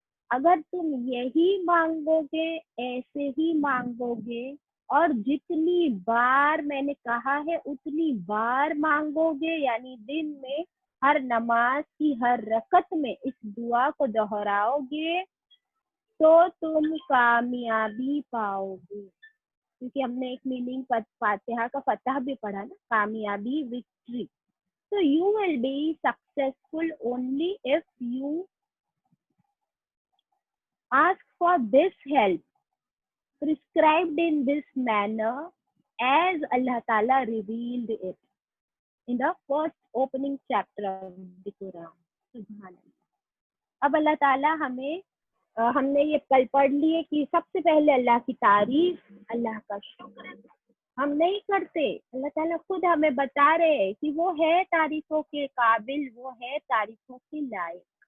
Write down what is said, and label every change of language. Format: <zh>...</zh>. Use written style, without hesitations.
<ur>اگر تم یہی مانگو گے، ایسے ہی مانگو گے اور جتنی بار میں نے کہا ہے اتنی بار مانگو گے، یعنی دن میں ہر نماز کی ہر رکعت میں اس دعا کو دہراؤ گے تو تم کامیابی پاؤ گے. کیونکہ ہم نے ایک میننگ فاتحہ کا فتح بھی پڑھا نا، کامیابی، victory.</ur> <en>So you will be successful only if you ask for this help prescribed in this manner as Allah Ta'ala revealed it in the first opening chapter of the Quran.</en> <ur>سبحان اللہ. اب اللہ تعالیٰ ہم نے یہ کل پڑھ لیے کہ سب سے پہلے اللہ کی تعریف، اللہ کا شکر ہم نہیں کرتے. اللہ تعالیٰ خود ہمیں بتا رہے کہ وہ ہے تعریفوں کے قابل، وہ ہے تعریفوں کے لائق.</ur>